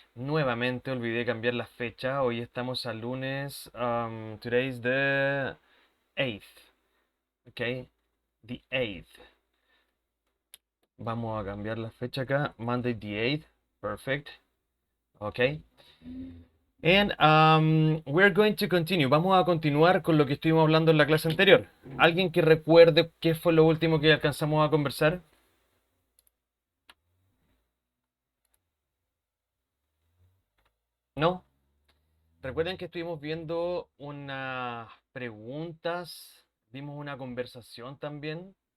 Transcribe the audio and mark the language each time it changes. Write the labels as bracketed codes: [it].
[es] Nuevamente olvidé cambiar la fecha, hoy estamos al lunes, [en] today is the 8th, [es] ¿ok? [en] The 8th. [es] Vamos a cambiar la fecha acá, [en] Monday the 8th, perfect, [es] ¿ok? [en] And we're going to continue. [es] Vamos a continuar con lo que estuvimos hablando en la clase anterior. ¿Alguien que recuerde qué fue lo último que alcanzamos a conversar? ¿No? Recuerden que estuvimos viendo unas preguntas, vimos una conversación también.